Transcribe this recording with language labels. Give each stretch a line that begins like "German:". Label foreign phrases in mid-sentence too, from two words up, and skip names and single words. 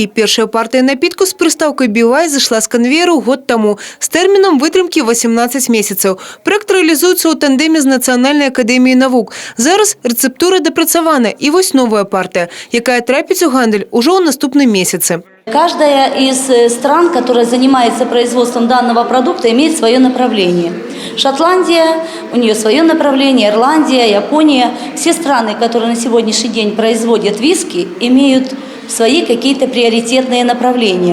Belarusian: Першая партыя напітку з прыстаўкай «Бівай» зашла з канвееру год таму з тэрмінам вытрымкі 18 месяцаў. Праект рэалізуецца ў тандеме з Нацыянальнай акадэміяй навук. Зараз рэцэптура дапрацавана і вось новая партыя, якая трапіць у гандаль ужо ў наступным месяцы.
Russian: Каждая из стран, которая занимается производством данного продукта, имеет свое направление. Шотландия, у нее свое направление, Ирландия, Япония. Все страны, которые на сегодняшний день производят виски, имеют свои какие-то приоритетные направления.